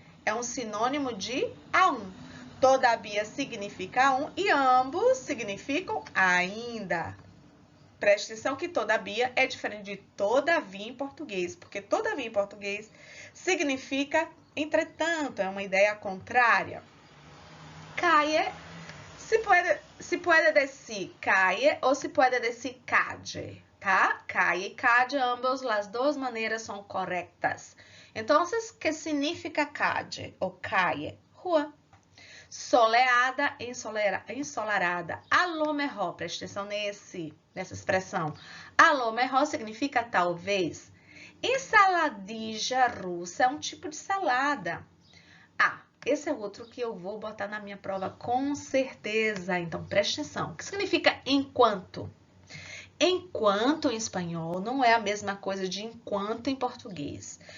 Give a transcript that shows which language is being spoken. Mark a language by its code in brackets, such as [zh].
[pt] É um sinônimo de a um. Todavia significa a um e ambos significam ainda. Preste atenção que todavia é diferente de todavia em português, porque todavia em português significa entretanto, é uma ideia contrária. [es] Calle, se puede decir calle ou se puede decir calle. [pt] Tá? Calle e calle, ambas as duas maneiras são corretas. Então, que significa calle ou calle? Rua. Soleada, ensolarada. [es] A lo mejor, [pt] preste atenção nessa expressão. [es] A lo mejor [pt] significa talvez. Ensaladilla russa é um tipo de salada. Esse é outro que eu vou botar na minha prova com certeza. Então, preste atenção. O que significa enquanto? Enquanto em espanhol não é a mesma coisa de enquanto em português.